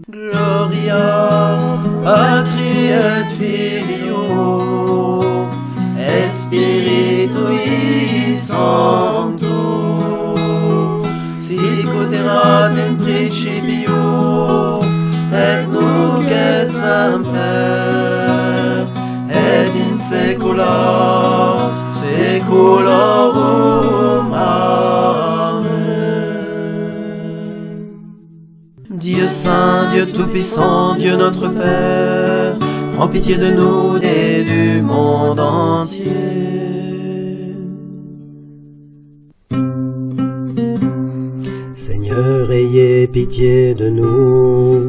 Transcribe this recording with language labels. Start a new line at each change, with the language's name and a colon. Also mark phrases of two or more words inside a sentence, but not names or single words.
Latin: Gloria Patri et Filio et Spiritui Sancto, sicut erat in principio et nunc et semper et in saecula saeculorum. Amen.
French: Dieu saint, Dieu tout-puissant, Dieu notre Père, prends pitié de nous et du monde entier. Seigneur, ayez pitié de nous.